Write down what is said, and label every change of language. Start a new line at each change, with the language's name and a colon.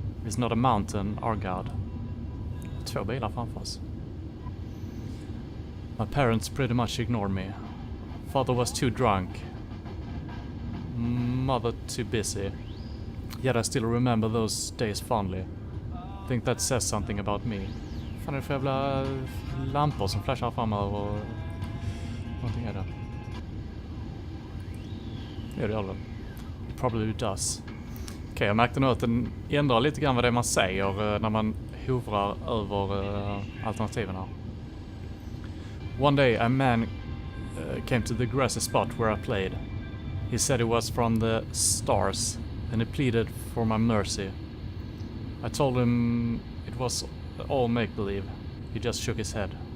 English: Is not a mountain our god?
Swedish: 2 bilar framför oss.
English: My parents pretty much ignored me. Father was too drunk. Mother too busy. Yet I still remember those days fondly. Think that says something about me.
Swedish: Fan är det för jävla lampor som flashar framöver och någonting är det. Det är det väl.
English: Probably does.
Swedish: Okej, jag märkte nu att den ändrar lite grann vad det är man säger när man hovrar över alternativen här.
English: One day a man came to the grassy spot where I played. He said it was from the stars and he pleaded for my mercy. I told him it was all make-believe. He just shook his head.